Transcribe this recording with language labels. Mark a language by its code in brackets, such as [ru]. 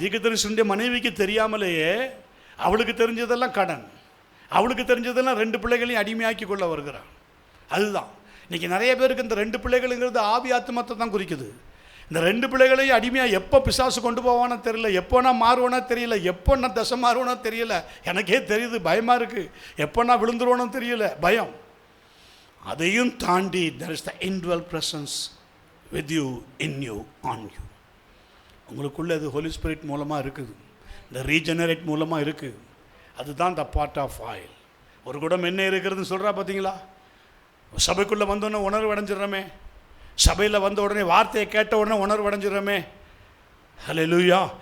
[ta] தீர்க்கதரிசியுடைய மனைவிக்கு தெரியாமலேயே அவளுக்கு தெரிஞ்சதெல்லாம் கடன், அவளுக்கு தெரிஞ்சதெல்லாம் 2 பிள்ளைகளையும் அடிமையாக்கி கொள்ள வருகிறான். அதுதான் இன்றைக்கி நிறைய பேருக்கு இந்த 2 பிள்ளைகளுங்கிறது ஆவி ஆத்மத்தை தான் குறிக்குது. இந்த 2 பிள்ளைகளையும் அடிமையாக எப்போ பிசாசு கொண்டு போவானோ தெரியல, எப்போ நான் மாறுவேனோ தெரியல, எப்போ நான் தசை மாறுவேனோ தெரியல. எனக்கே தெரியுது, பயமாக இருக்குது. எப்போ நான் விழுந்துருவேனோ தெரியல, பயம். அதையும் தாண்டி [en] there is the indwelt presence with you, in you, on you. [ta] உங்களுக்குள்ளே அது ஹோலி ஸ்பிரிட் மூலமாக இருக்குது, இந்த ரீஜெனரேட் மூலமாக இருக்குது. அதுதான் த பார்ட் ஆஃப் ஆயில். ஒரு குடம் என்ன இருக்கிறதுன்னு சொல்கிறா பார்த்தீங்களா? சபைக்குள்ளே வந்தோடனே உணர்வு அடைஞ்சிடறோமே, சபையில் வந்த உடனே வார்த்தையை கேட்ட உடனே உணர்வு அடைஞ்சிடறோமே. ஹல்லேலூயா.